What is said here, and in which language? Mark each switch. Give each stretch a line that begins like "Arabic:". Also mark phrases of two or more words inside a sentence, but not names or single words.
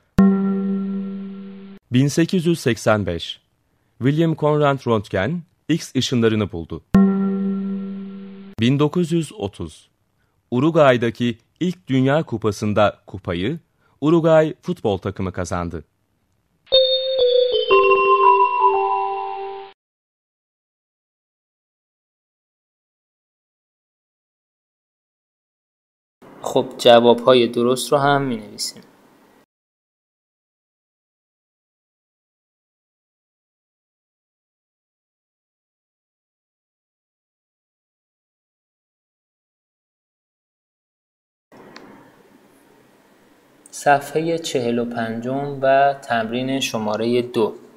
Turkish: 1885 William Conrad Röntgen X ışınlarını buldu. 1930 Uruguay'daki ilk Dünya Kupası'nda kupayı Uruguay futbol takımı kazandı.
Persian: خب جوابهای درست رو هم می نویسیم. صفحه 45 و تمرین شماره 2.